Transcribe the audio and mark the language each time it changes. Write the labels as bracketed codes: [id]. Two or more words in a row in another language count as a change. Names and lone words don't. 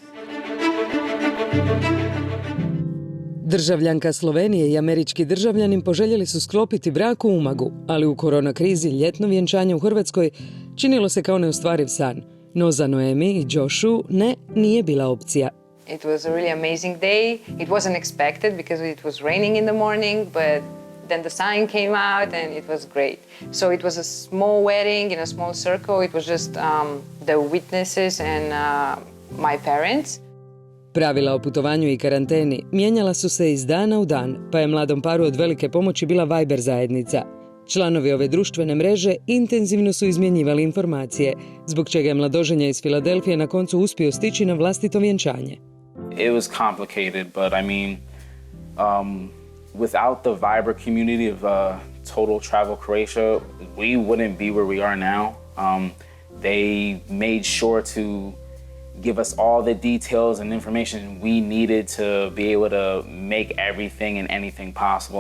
[hr] Državljanka Slovenije i američki državljanin poželjeli su sklopiti brak u Umagu, ali u korona krizi ljetno vjenčanje u Hrvatskoj činilo se kao neostvariv san. No za Noemi i Joshu nije bila opcija. [en] It was a really amazing day. It wasn't expected because it was raining in the morning, but then the sun came out and it was great. So it was a small wedding in a small circle. It was just the witnesses and my parents. [hr] Pravila o putovanju i karanteni mijenjala su se iz dana u dan, pa je mladom paru od velike pomoći bila Viber zajednica. Članovi ove društvene mreže intenzivno su izmjenjivali informacije, zbog čega je mladoženja iz Filadelfije na koncu uspio stići na vlastito vjenčanje. [en] It was complicated, but I mean, without the Viber community of Total Travel Croatia, we wouldn't be where we are now. They made sure to give us all the details and information we needed to be able to make everything and anything possible.